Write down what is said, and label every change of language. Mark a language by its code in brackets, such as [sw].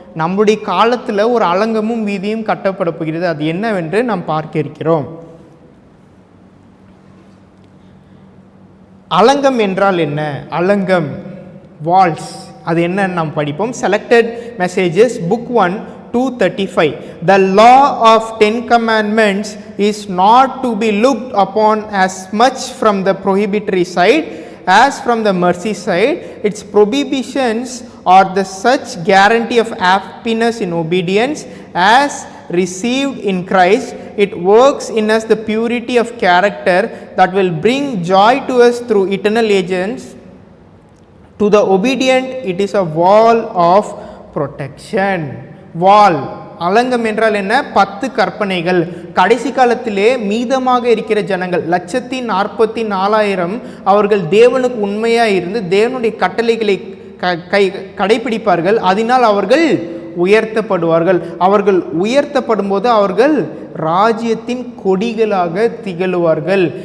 [ta] நம்முடைய காலத்தில் ஒரு அலங்கமும் வீதியும் கட்டப்பட போகிறது. அது என்னவென்று நாம் பார்க்க இருக்கிறோம். அலங்கம் என்றால் என்ன? அலங்கம் வால்ஸ் அது என்னன்னு நாம் படிப்போம். [en] Selected messages book 1 235. The law of 10 commandments is not to be looked upon as much from the prohibitory side as from the mercy side. Its prohibitions are the such guarantee of happiness in obedience as received in Christ. It works in us the purity of character that will bring joy to us through eternal agents. To the obedient it is a wall of protection. [ta] வால் அலங்கம் என்றால் என்ன? 10 கற்பனைகள். கடைசி காலத்திலே மீதமாக இருக்கிற ஜனங்கள் 144,000 அவர்கள் தேவனுக்கு உண்மையாக இருந்து தேவனுடைய கட்டளைகளை கடைபிடிப்பார்கள். அதனால் அவர்கள் உயர்த்தப்படுவார்கள். அவர்கள் உயர்த்தப்படும் போது அவர்கள் ராஜ்யத்தின் கொடிகளாக திகழுவார்கள்.